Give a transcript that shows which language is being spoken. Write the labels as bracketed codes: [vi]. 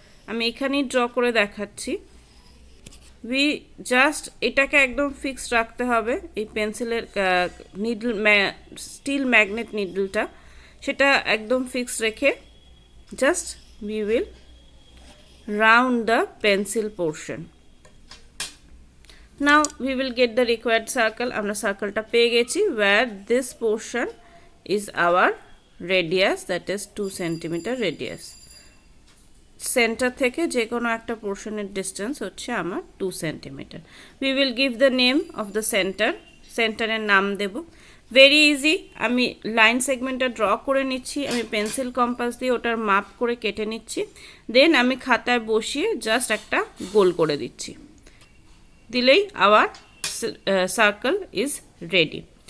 [bn] আমি এখানেই ড্র করে দেখাচ্ছি। উই জাস্ট এটাকে একদম ফিক্স রাখতে হবে, এই পেন্সিলের নিডল, স্টিল ম্যাগনেট নিডলটা, সেটা একদম ফিক্স রেখে [en] Just we will round the pencil portion. Now we will get the required circle. [bn] আমরা সার্কেলটা পেয়ে গেছি [en] where this portion is our radius, that is 2 cm radius. [bn] Centre থেকে যে কোনো একটা পোর্শনের ডিস্টেন্স হচ্ছে আমার 2 centimetre. [en] we will give the name of the centre, [bn] সেন্টারের নাম দেব। ভেরি ইজি, আমি লাইন সেগমেন্টটা ড্র করে নিচ্ছি, আমি পেন্সিল কম্পাস দিয়ে ওটার মাপ করে কেটে নিচ্ছি, দেন আমি খাতায় বসিয়ে জাস্ট একটা গোল করে দিচ্ছি, দিলেই [en] Our circle is ready.